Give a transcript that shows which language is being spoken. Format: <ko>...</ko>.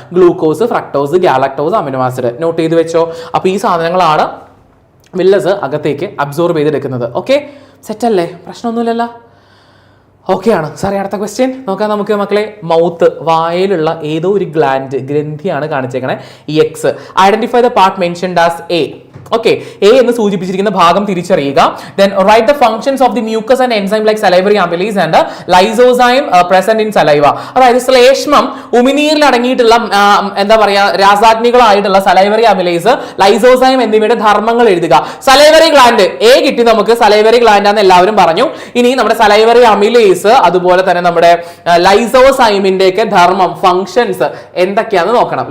<ml>Glucose, fructose, galactose, amino acid not ചെയ്ത് വെച്ചോ. അപ്പൊ ഈ സാധനങ്ങളാണ് വില്ലസ് അകത്തേക്ക് അബ്സോർബ് ചെയ്തെടുക്കുന്നത്. ഓക്കെ, സെറ്റ് അല്ലേ, പ്രശ്നമൊന്നുമില്ലല്ലോ. ഓക്കെ ആണ് സാറേ. അടുത്ത ക്വസ്റ്റ്യൻ നോക്കാം നമുക്ക് മക്കളെ. മൗത്ത്, വായയിലുള്ള ഏതോ ഒരു ഗ്രന്ഥിയാണ് കാണിച്ചേക്കണേ. X.</ml> <en>Identify the part mentioned as A.</en> <ml>Okay, A എന്ന് സൂചിപ്പിച്ചിരിക്കുന്ന ഭാഗം തിരിച്ചറിയുക.</ml> <en>Then write the functions of the mucus and enzyme like salivary amylase and lysozyme present in saliva.</en> <ml>അതായത് ശ്ലേഷ്മം, ഉമിനീരിൽ അടങ്ങിയിട്ടുള്ള എന്താ പറയാ രാസാഗ്നികളായിട്ടുള്ള സലൈവറി അമിലേസ്, ലൈസോസൈം എന്നിവയുടെ ധർമ്മങ്ങൾ എഴുതുക. സലൈവറി ഗ്ലാൻഡ് എ കിട്ടി നമുക്ക്. സലൈവറി ഗ്ലാൻഡ് ആണെന്ന് എല്ലാവരും പറഞ്ഞു. ഇനി നമ്മുടെ സലൈവറി അമിലേസ് അതുപോലെ തന്നെ നമ്മുടെ ലൈസോസൈമിന്റെ ഒക്കെ ധർമ്മം, ഫങ്ഷൻസ് എന്തൊക്കെയാണെന്ന് നോക്കണം.</ml>